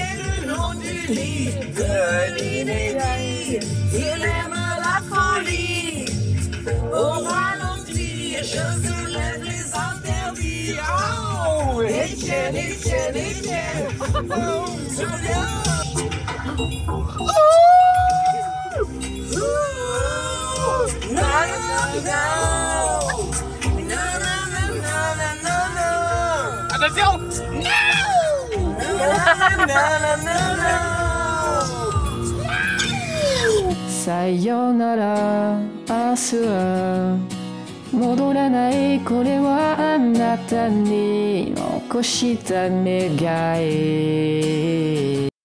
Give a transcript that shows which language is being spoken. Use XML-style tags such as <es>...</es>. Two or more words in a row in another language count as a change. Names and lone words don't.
<fr>le long du lit, de l'inédit, il aime la folie, au ralenti, je soulève les interdits, oh, Etienne, oh, attention!</fr> <ja>Sayonara, 明日は戻らないこれはあなたに残した願い</ja>